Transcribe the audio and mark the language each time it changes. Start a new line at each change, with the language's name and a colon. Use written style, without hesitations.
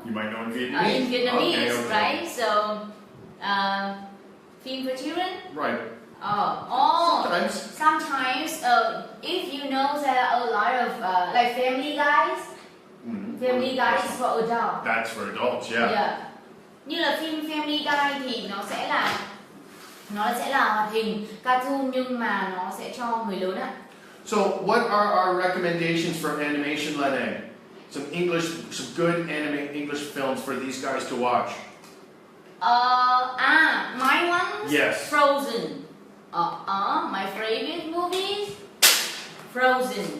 English: You might know in Vietnamese. In Vietnamese, Okay. right? So, film for children. Right. Oh. Sometimes. If you know there are a lot of like Family Guys. Family Guys is for adults. That's for adults, yeah. Yeah.
Vietnamese: Như là phim Family Guy thì nó sẽ là hoạt hình cartoon nhưng mà nó sẽ cho người lớn ạ.
English: So, what are our recommendations for animation, Lan Anh? Some good English films for these guys to watch. My one? Yes. Frozen. My favorite movie? Frozen.